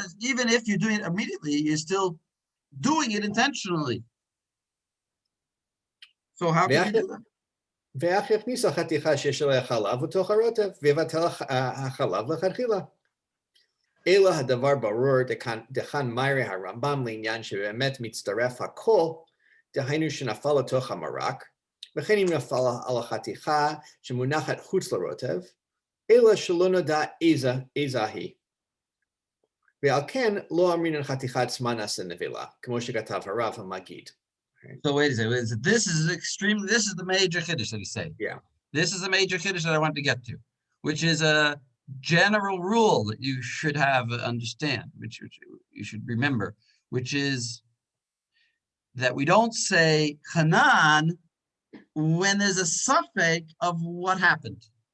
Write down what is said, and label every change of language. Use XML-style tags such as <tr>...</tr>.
<en>Even if you're doing it immediately, you're still doing it intentionally. So how can you do that?</en> <he>ואף יכניס החתיכה שיש עליה חלב לתוך הרוטב, ויבטל החלב לכתחילה. אלא הדבר ברור דכאן מיירי הרמב"ם לעניין שבאמת מצטרף הכל, דהיינו שנפל לתוך המרק, וכן אם נפל על החתיכה שמונחת חוץ לרוטב, אלא שלא נודע איזה היא. ועל כן לא אמרינן חתיכה עצמה נעשה נבלה, כמו שכתב הרב המגיד.</he> <en>So wait a second. This is the major chiddush that he's saying. Yeah. This is the major chiddush that I wanted to get to, which is a general rule that you should understand, which you should remember, which is that we don't say Hanan when there's a suffix of what happened.</en>